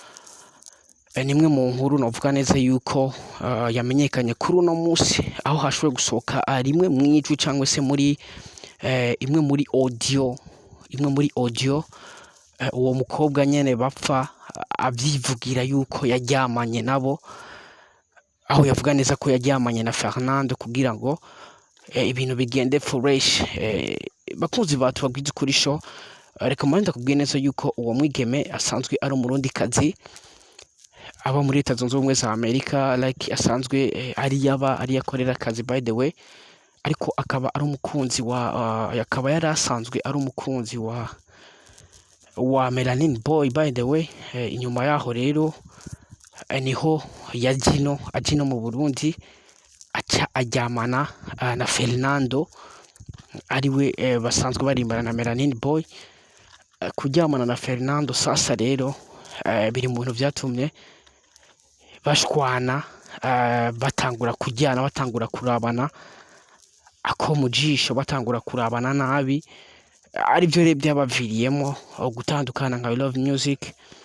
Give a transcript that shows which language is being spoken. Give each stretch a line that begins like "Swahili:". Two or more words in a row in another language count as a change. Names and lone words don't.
Rundi: nimwe mu nkuru navuga neza yuko yamenyekanye kuri uno munsi, aho hashoboye gusohoka rimwe mu ijwi, cyangwa se muri imwe muri audio, uwo mukobwa nyene bapfa abyivugira yuko yaryamanye nabo, aho yavuga neza ko yaryamanye na Fernando kugira ngo ibintu bigende fresh. Bakunzi batu bagwize kuri show, reka manda kubwiye neza yuko uwo mwigeme asanzwe ari umurundi kazi, aba muri Leta Zunze Ubumwe za Amerika, asanzwe ari yakorera akazi
English: by the way,
Rundi: ariko akaba ari umukunzi akaba yari asanzwe ari umukunzi wa Melanin Boy
English: by the way.
Rundi: Inyuma yaho rero niho ajino mu Burundi aca ajyamana na Fernando, ariwe basanzwe barimbana na Melanin Boy. Kuryamana na Fernando sasa rero biri mu bintu byatumye bashwana, batangura kujyana, batangura kurabana ako mu jisho, batangura kurabana nabi, ari byo rero byabaviriyemo gutandukana nka We Love Music.